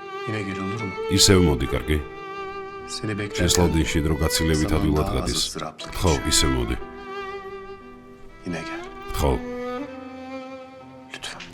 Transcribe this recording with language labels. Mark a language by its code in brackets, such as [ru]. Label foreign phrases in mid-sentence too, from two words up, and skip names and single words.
[tr] Yine gel olur mu? [ka] ისევ მოდი, კარგი? [tr] Seni beklerken [ka] შესლავდინში დრო გაცილებით [tr] zaman [ka] ადვილად [tr] daha az [ka] გადის. [tr] ıstıraplı [ka] ხო, [tr] geçiyor. [ka] ისევ მოდი. [tr] Yine gel. [ka] ხო, [tr] Lütfen.